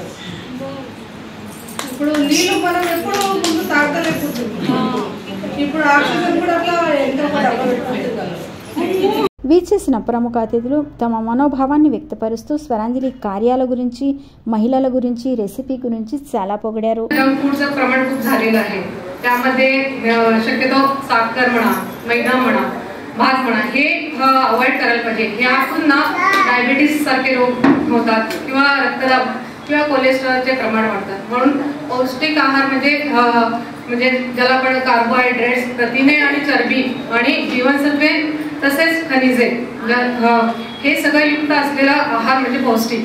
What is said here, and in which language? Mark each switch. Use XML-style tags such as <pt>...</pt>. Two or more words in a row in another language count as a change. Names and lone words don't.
<te>ఇప్పుడు నీళ్ళు మనం ఎప్పుడు ముందు తాగలేకపోతున్నాం, ఇప్పుడు ఆక్సిజన్ కూడా అట్లా ఎంతో వీచేసిన ప్రముఖ అతిథులు తమ మనోభావాన్ని వ్యక్తపరుస్తూ స్వరాంజలి కార్యాల గురించి, మహిళల గురించి, రెసిపీ గురించి చాలా పొగిడారు.</te> <mr>फूडचं प्रमाण खूप झालेलं आहे. त्यामध्ये शक्यतो साखर म्हणा, मैदा म्हणा, भात म्हणा हे अवॉइड करायला पाहिजे. यातून ना डायबिटीस सारखे रोग होतात किंवा रक्तदाब किंवा कोलेस्ट्रॉलचे प्रमाण वाढतात. म्हणून पौष्टिक आहार म्हणजे ज्याला आपण कार्बोहायड्रेट्स, प्रथिने आणि चरबी आणि जीवनसत्वे तसेच खनिजे हे सगळं युक्त असलेला आहार म्हणजे पौष्टिक.</mr>